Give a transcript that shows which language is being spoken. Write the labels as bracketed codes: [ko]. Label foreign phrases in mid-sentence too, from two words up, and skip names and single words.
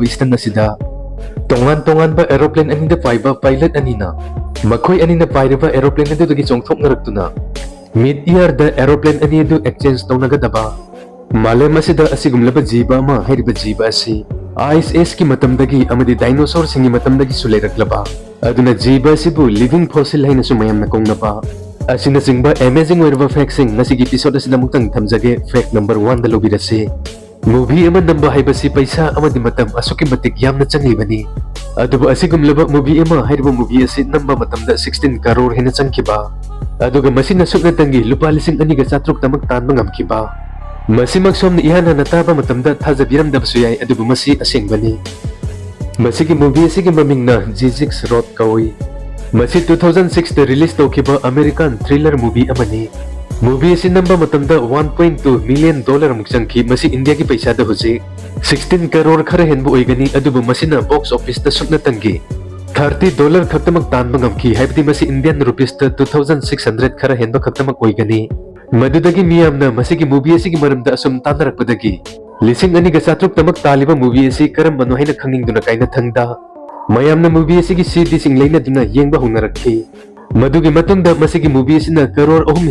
[mni] stan nasida tongan tongan ba aeroplane anida paiba pilot Anina makhoi Anina pairiba aeroplane adu dagi chongthok narakuna [en] mid year [mni] da aeroplane ani adu exchange tawnagadaba Malem asida asigumlaba jiba ma hairiba jiba asi ice age ki matamdagi amadi dinosaur singi matamdagi suleraklaba aduna jiba sibu [en] living fossil [mni] haina sumayam na kongnaba asina singba amazing werba fact sing nasigi episode asida mutang thamjage [en] fact number [mni] 1 da lobirase movie ama namba haibasi paisa amadi matam asuki matik yamna changlibani adubu asigumlaba movie ama hairiba movie asi namba matamda 16 crore hina changkiba aduga masina sukna tangi lupa lising aniga chatruk tamak tanba ngamkiba Masimak somna ihana nataba matamda thajabiram dabsuyai adubu masi asengbani masigi movie asigi mamingna G6 Road kawi masi 2006 da release tawkiba [en] American thriller movie [mni] amani movie asi namba matamda 1.2 [en] million dollar [mni] muk changki masi India ki paisa da hoji 16 crore khara henbu oigani adubu masina [en] box office [mni] da sukna tangi $30 khaktamak tanba ngamki haibdi masi [en] Indian rupees [mni] da 2600 khara henba khaktamak oigani Madudagi miyamna masigi movie asigi maramda asum tanarakpadagi lising aniga chatruk tamak taliba movie asi karam bano haina khangingduna kaina thangda mayamna movie asigi CD sing leina duna yengba hunarakhi madugi matunda masigi movie asina crore ahum